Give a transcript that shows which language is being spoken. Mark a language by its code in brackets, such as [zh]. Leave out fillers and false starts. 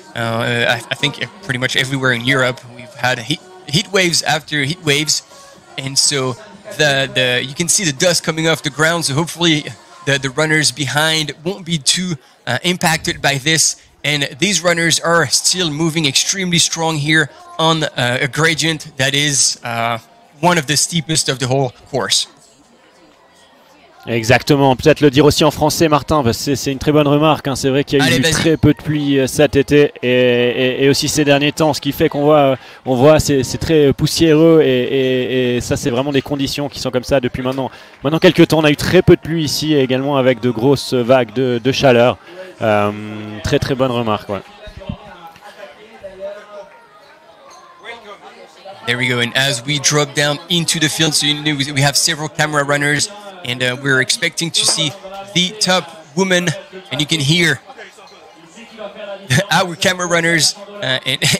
[en] I think pretty much everywhere in Europe we've had heat waves after heat waves, and so you can see the dust coming off the ground, so hopefully the runners behind won't be too impacted by this, and these runners are still moving extremely strong here on a gradient that is one of the steepest of the whole course. [fr] Exactement, peut-être le dire aussi en français, Martin, parce que c'est une très bonne remarque, hein. C'est vrai qu'il y a eu très peu de pluie cet été et aussi ces derniers temps, ce qui fait qu'on voit c'est très poussiéreux et ça c'est vraiment des conditions qui sont comme ça depuis maintenant quelques temps. On a eu très peu de pluie ici également avec de grosses vagues de chaleur. Très très bonne remarque, ouais. [en] There we go, and as we drop down into the field, so we have several camera runners, and we're expecting to see the top woman, and you can hear our camera runners. And